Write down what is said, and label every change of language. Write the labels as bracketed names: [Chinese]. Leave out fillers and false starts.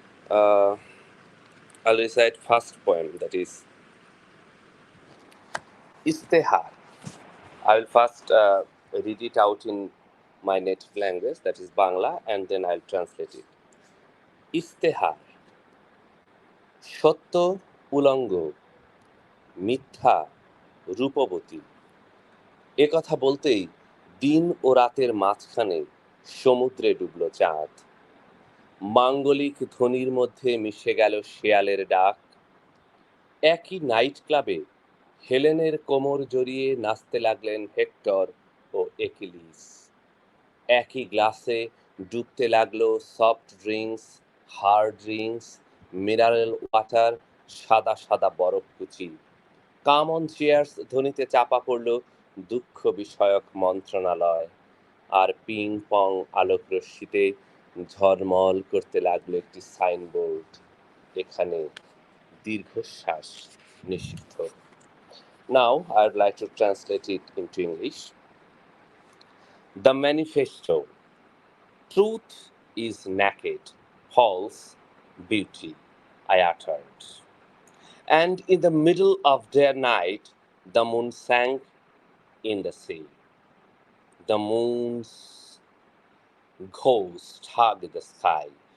[English] Uh, I'll recite first poem, that is Istehar. I will first read it out in my native language, that is Bangla, and then I'll translate it. [Bangla] ইস্তেহার সত্য উলঙ্গ মিথ্যা রূপবতী এ কথা বলতেই দিন ও রাতের মাঝখানে সমুদ্রে ডুবল চাঁদ মাঙ্গলিক ধ্বনির মধ্যে মিশে গেল শেয়ালের ডাক একই নাইট ক্লাবে হেলেনের কোমর জড়িয়ে নাচতে লাগলেন হেক্টর ও একিলিস একই গ্লাসে ডুবতে লাগলো soft drinks hard drinks mineral water সাদা সাদা বরফকুচি কাম অন চেয়ার্স ধ্বনিতে চাপা পড়ল দুঃখ বিষয়ক মন্ত্রণালয় আর পিং পং আলোকরশ্মিতে ঝলমল করতে লাগলো একটি সাইনবোর্ড এখানে দীর্ঘশ্বাস নিষিদ্ধ [English] Now I would like to translate it into English. The manifesto. Truth is naked, false beauty, I uttered. And in the middle of their night, the moon sank in the sea. The moon's ghost hugged the sky.